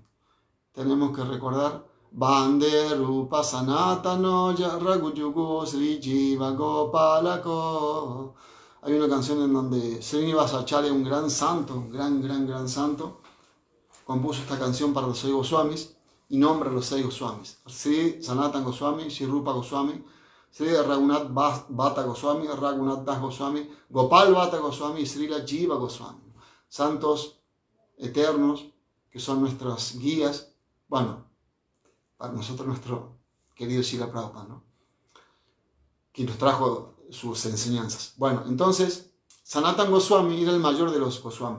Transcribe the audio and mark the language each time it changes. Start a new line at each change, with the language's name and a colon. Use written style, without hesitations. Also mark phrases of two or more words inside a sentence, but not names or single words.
Spanish: Tenemos que recordar
Sanskrit: Bande Rupa Sanatano Raguyugo Sri Jiva Gopalako.
Spanish: Hay una canción en donde Srinivasacharya, un gran santo, gran santo, compuso esta canción para los 6 Goswamis y nombra a los 6 Goswamis: Sri Sanatan Goswami, Sri Rupa Goswami, Sri Raghunath Bhatta Goswami, Raghunath Das Goswami, Gopal Bhatta Goswami y Srila Jiva Goswami. Santos eternos que son nuestras guías, bueno, para nosotros nuestro querido Srila Prabhupada, ¿no? Quien nos trajo sus enseñanzas. Bueno, entonces, Sanatan Goswami era el mayor de los Goswamis.